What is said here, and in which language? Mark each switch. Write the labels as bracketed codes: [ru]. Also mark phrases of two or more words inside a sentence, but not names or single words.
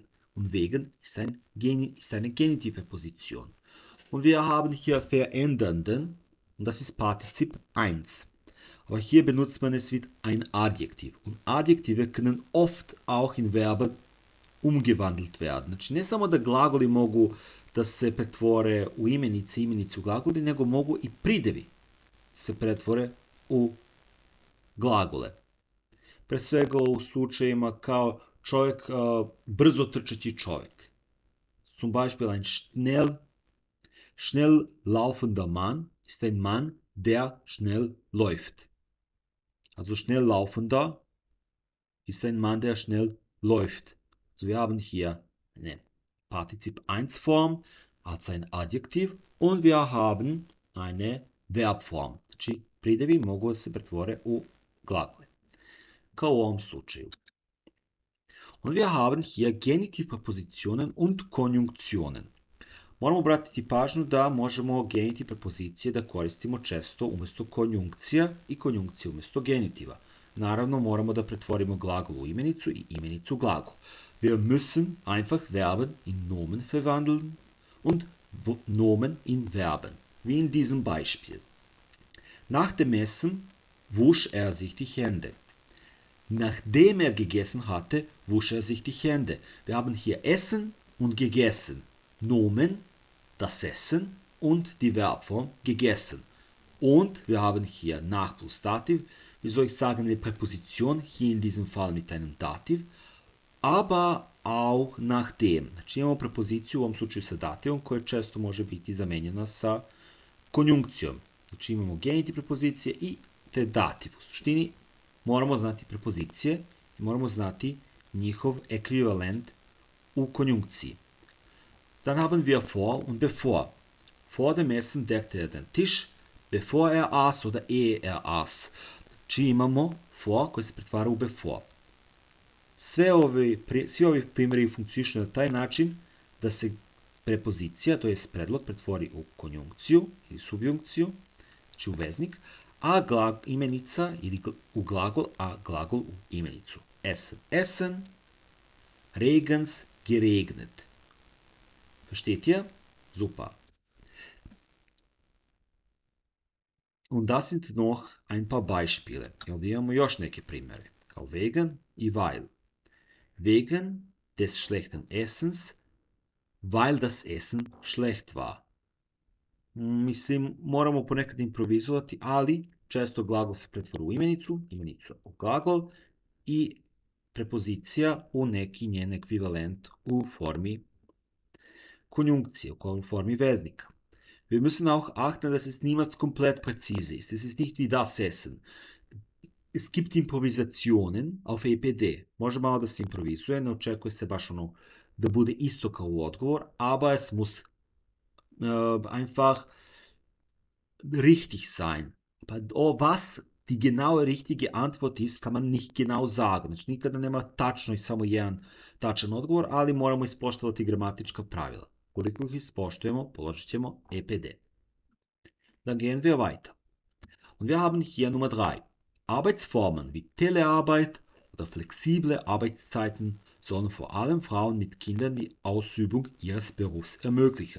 [de] Und wegen ist eine Genitiverposition. Und wir haben hier verändernden, und das ist Partizip 1. Aber hier benutzt man es wie ein Adjektiv. Und Adjektive können oft auch in Verben umgewandelt werden. [sr] Znači, ne samo da glagoli mogu da se pretvore u imenice, imenicu glagoli, nego mogu i pridevi se pretvore u glagole. Pre svega u slučajima kao čovjek, brzo trčeći čovjek. [de] Zum Beispiel ein schnell laufender Mann ist ein Mann, der schnell läuft. Also schnell laufender ist ein Mann, der schnell läuft. Also wir haben hier eine Partizip 1 Form als ein Adjektiv und wir haben eine Verbform. [sr] Znači, pridevi mogu da se pretvore u glagole. Kao u ovom slučaju. [de] Und wir haben hier Genitivprepositionen und Konjunktionen. [sr] Moramo obratiti pažnju da možemo genitiv prepozicije da koristimo često umjesto konjunkcija i konjunkcije umjesto genitiva. Naravno, moramo da pretvorimo glagol u imenicu i imenicu u glagol. [de] Wir müssen einfach Verben in Nomen verwandeln und Nomen in Verben, wie in diesem Beispiel. Nach dem Essen wusch er sich die Hände. Nachdem er gegessen hatte, wusch er sich die Hände. Wir haben hier Essen und gegessen. Nomen, das Essen und die Verbform gegessen. Und wir haben hier nach plus Dativ, wie soll ich sagen, eine Präposition, hier in diesem Fall mit einem Dativ, aber auch nachdem. [sr] Znači imamo prepoziciju u ovom slučaju sa dativom koja često može biti zamenjena sa konjunkcijom. Znači imamo genitiv prepozicije i te dativ. U suštini moramo znati prepozicije i moramo znati njihov ekvivalent u konjunkciji. [de] Dann haben wir vor und bevor. Vor dem Essen deckte er den Tisch, bevor er aß oder ehe er aß. [sr] Znači imamo for koji se pretvara u before. Svi ovi primjeri funkcionišu na taj način da se prepozicija, to je predlog, pretvori u konjunkciju ili subjunkciju, znači u veznik, a imenica ili u glagol, a glagol u imenicu. [de] Essen, essen, regens, geregnet. Versteht ihr? Super. Und das sind noch ein paar Beispiele. [sr] I ovdje imamo još neke primjere, kao wegen i weil. [de] Wegen des schlechten Essens, weil das Essen schlecht war. [sr] Mislim, moramo ponekad improvizovati, ali često glagol se pretvara u imenicu, imenicu u glagol i prepozicija u neki njen ekvivalent u formi konjunkcije, u formi veznika. [de] Wir müssen auch achten, dass es niemals komplett präzise ist. Es ist nicht wie das Essen. Es gibt Improvisationen auf EPD. [sr] Može malo da se improvizuje, ne očekuje se baš ono da bude isto kao u odgovor, [de] aber es muss einfach richtig sein. Was die genaue richtige Antwort ist, kann man nicht genau sagen. [sr] Znači nikada nema tačno i samo jedan tačan odgovor, ali moramo ispoštovati gramatička pravila. Koliko ih ispoštujemo, položit ćemo EPD. [de] Dann gehen wir weiter. Und wir haben hier Nummer 3. Arbeitsformen wie Telearbeit oder flexible Arbeitszeiten sollen vor allem Frauen mit Kindern die Ausübung ihres Berufs ermöglichen.